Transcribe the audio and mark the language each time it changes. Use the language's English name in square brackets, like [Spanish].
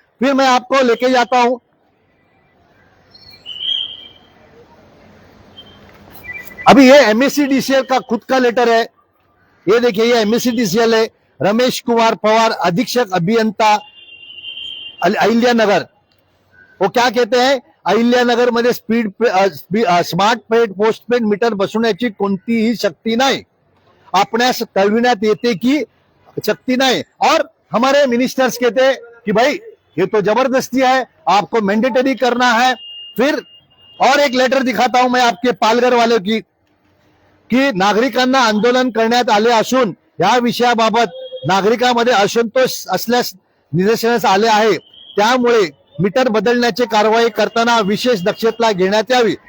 [Hindi] फिर मैं आपको लेके जाता हूं, अभी ये एमएससीडीसीएल का खुद का लेटर है, ये देखिए, ये एमएससीडीसीएल है, रमेश कुमार पवार, अधीक्षक अभियंता अहिल्यानगर। वो क्या कहते हैं, [Marathi] अहिल्यानगर मध्ये स्मार्ट पेड पोस्टपेड मीटर बसवण्याची कोणतीही शक्ती नाही, आपणास कळविण्यात येते की [Hindi] शक्ति नहीं। और हमारे मिनिस्टर्स कहते हैं कि भाई ये तो जबरदस्ती है, आपको मैंडेटरी करना है। फिर और एक लेटर दिखाता हूं मैं आपके पालघर वाले की [Marathi] नागरिकांना आंदोलन करण्यात आले असून या विषयाबाबत नागरिकांमध्ये असंतोष असल्यास निदर्शनास आले आहे, त्यामुळे मीटर बदलण्याची कारवाई करताना विशेष दक्षता घेण्यात यावी।